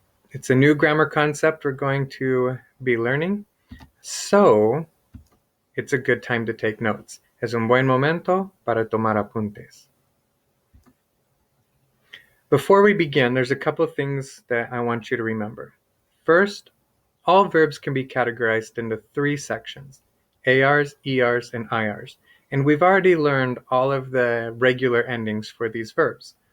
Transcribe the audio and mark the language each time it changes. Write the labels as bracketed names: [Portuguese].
[English] It's a new grammar concept we're going to be learning, so it's a good time to take notes. [Spanish] Es un buen momento para tomar apuntes. [English] Before we begin, there's a couple of things that I want you to remember. First, all verbs can be categorized into three sections: ARs, ERs, and IRs. And we've already learned all of the regular endings for these verbs.